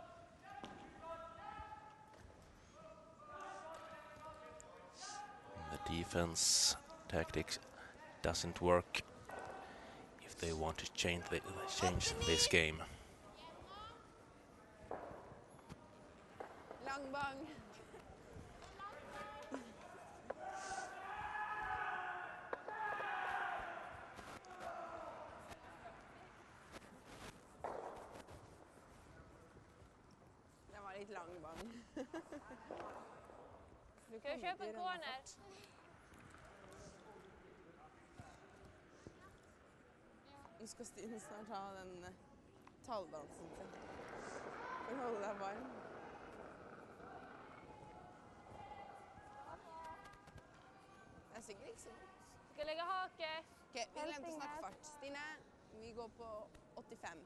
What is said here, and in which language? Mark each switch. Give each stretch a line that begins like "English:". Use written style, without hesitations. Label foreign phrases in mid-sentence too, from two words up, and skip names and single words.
English: The defense tactics doesn't work if they want to change this game.
Norwegian: Lang bang. Det var litt lang bang. Du
Swedish: Ska jag köpa en corner?
Norwegian: Nå skal Stine snart ha den talldansen sin. For å holde deg varm. Det er sikkert ikke så godt.
Swedish: Ska jag lägga hake?
Norwegian: Ok, vi glemte å snakke fart. Stine, vi går på 85.